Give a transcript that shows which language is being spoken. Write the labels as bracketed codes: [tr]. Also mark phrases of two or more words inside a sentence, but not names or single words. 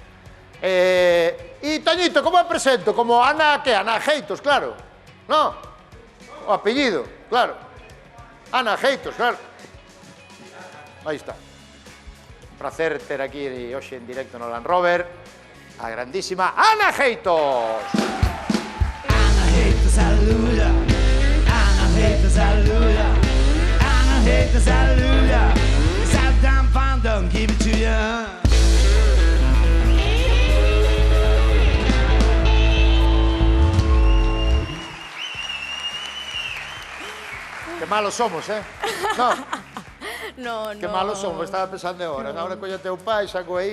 [gl] E Toñito, como a presento? Como Ana, que? Ana Geitos, claro. No? O apellido, claro. Ana Geitos, claro. Aí está. Un placer ter aquí hoxe en directo no Land Rover a grandísima Ana Geitos. Ana Geitos, aleluya. Ana Geitos, aleluya. Ana Geitos, aleluya. [en] Sat down, found them, give it to ya. [gl] Que malos somos, No. No. Que malos somos, estaba pensando agora. Agora colla teu pai, saco aí.